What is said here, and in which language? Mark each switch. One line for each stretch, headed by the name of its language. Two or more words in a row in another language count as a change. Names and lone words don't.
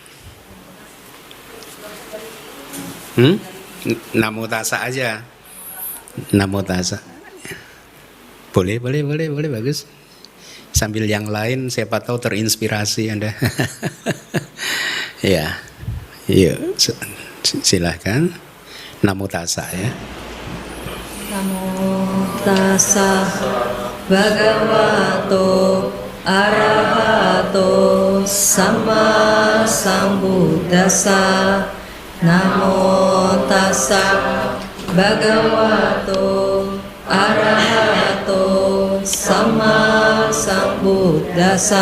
Indonesian: Namo Tassa aja. Namo Tassa. Boleh, bagus. Sambil yang lain siapa tahu terinspirasi Anda. Ya. Yuk, silahkan. Namo Tassa ya.
Pali: Namo Tassa Bhagavato Arahato Sama Sambuddhassa. Namo Tassa Bhagavato Arahato Sama Sambuddhassa.